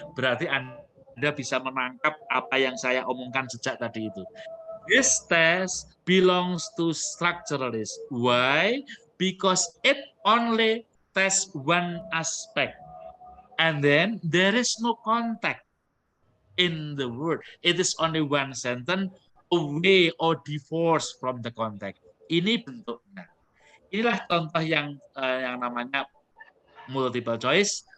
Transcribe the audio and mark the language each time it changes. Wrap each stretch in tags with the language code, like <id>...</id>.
<id>Berarti Anda bisa menangkap apa yang saya omongkan sejak tadi itu.</id> <en>This test belongs to structuralist. Why? Because it only tests one aspect. And then there is no context in the word. It is only one sentence away or divorced from the context.</en> <id>Ini bentuknya. Inilah contoh yang namanya multiple choice</id>